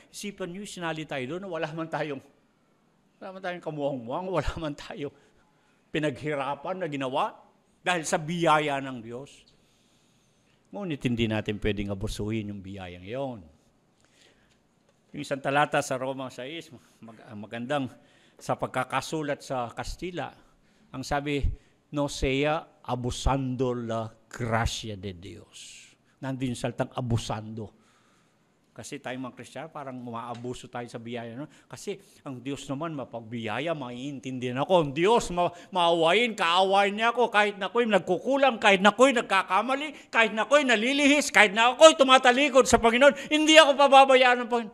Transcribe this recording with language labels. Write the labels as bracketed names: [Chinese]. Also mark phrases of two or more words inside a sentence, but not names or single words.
[Filipino] Isipan niyo, sinali tayo doon, wala man tayong kamuhang-muhang, wala man tayo pinaghirapan na ginawa dahil sa biyaya ng Diyos. Ngunit hindi natin pwedeng abusuhin yung biyayang yon. Yung isang talata sa Roma 6, magandang sa pagkakasulat sa Kastila, ang sabi, [Spanish] no sea abusando la gracia de Dios. [Filipino] Nandun yung salitang abusando. Kasi tayong mga Kristiyano, parang umaabuso tayo sa biyaya. No? Kasi ang Diyos naman, mapagbiyaya, maiintindihan ako. Ang Diyos, maawain, kaawain niya ako. Kahit na ako'y nagkukulang, kahit na ako'y nagkakamali, kahit na ako'y nalilihis, kahit na ako'y tumatalikod sa Panginoon, hindi ako pababayaan ng Panginoon.